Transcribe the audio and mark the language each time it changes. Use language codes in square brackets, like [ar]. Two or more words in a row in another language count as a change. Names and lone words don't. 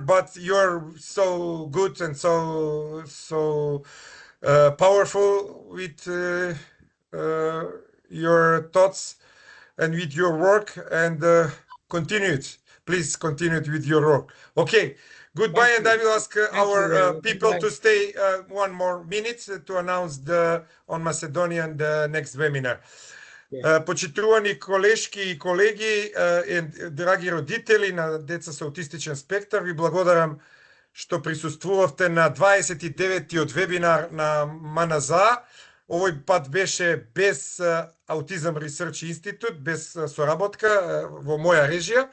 [en] But you're so good and so powerful with your thoughts and with your work, and please continue with your work. Okay, goodbye. And I will ask our people to stay one more minute to announce on Macedonian the next webinar. [mk] Почитувани колешки и колеги, драги родители на деца со аутистичен спектар, ви благодарам што присуствувавте на 29-тиот вебинар на МНЗА. Овој пат беше без Аутизам Ресърч Институт, без соработка во моја режија.